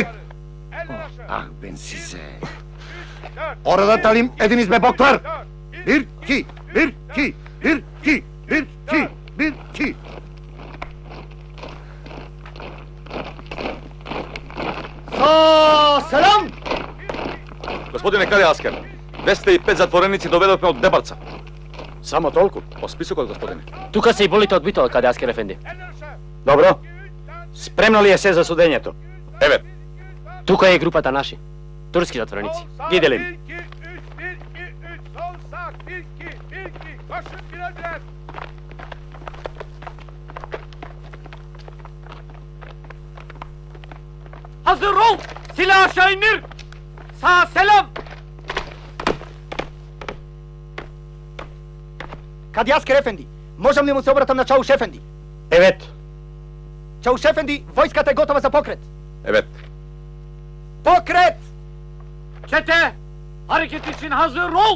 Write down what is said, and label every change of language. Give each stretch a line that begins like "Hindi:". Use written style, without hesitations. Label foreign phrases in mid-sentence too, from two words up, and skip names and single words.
Turkish: Ah ben size! Orada talim ediniz be boklar! 1, 2, 1, 2, 1, 2, 1, 2, 1, 2. Selam!
Macedonian: Господине, каде е Аскер? 205 затвореници доведовме од Дебарца. Само толку? По списокот, господине. Тука се и болите од Битола, каде Аскер Ефенди. Добро. Спремно ли е се за судењето? Еве, Тука е групата наши. Турски затвореници. Ги делим.
Turkish: Hazır ol! Silah aşağı indir! Sağ selam!
Macedonian: Каде Аскер Ефенди? Можам ли му се обратам на Чауш Ефенди?
Turkish: Evet.
Macedonian: Чауш Ефенди, војската е готова за покрет. еве. Покрет!
Turkish: Çete! Hareket için hazır ol!